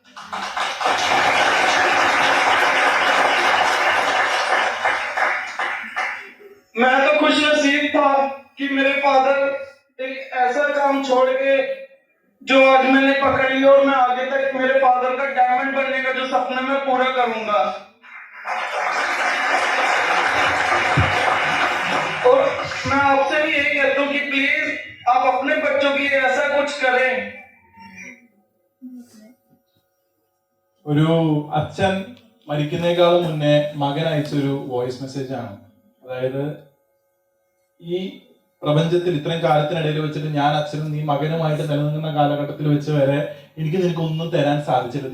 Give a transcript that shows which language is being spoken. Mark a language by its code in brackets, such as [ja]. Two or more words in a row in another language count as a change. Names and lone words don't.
[hi] मैं तो खुश नसीब था कि मेरे फादर एक ऐसा काम छोड़ के जो आज मैंने पकड़ लिया, और मैं आगे तक मेरे फादर का डायमंड बनने का जो सपना मैं पूरा करूंगा। और मैं आपसे भी यही कहता हूँ कि प्लीज आप अपने बच्चों के लिए ऐसा कुछ करें। [ml] ഒരു അച്ഛൻ മരിക്കുന്നേക്കാളും മുന്നേ മകൻ അയച്ചൊരു വോയിസ് മെസ്സേജ് ആണ്. അതായത് ഈ പ്രപഞ്ചത്തിൽ ഇത്രയും കാലത്തിനിടയിൽ വെച്ചിട്ട് ഞാൻ അച്ഛനും നീ മകനുമായിട്ട് നിലനിൽക്കുന്ന കാലഘട്ടത്തിൽ വെച്ച് വരെ എനിക്ക് നിനക്ക് ഒന്നും തരാൻ സാധിച്ചില്ല.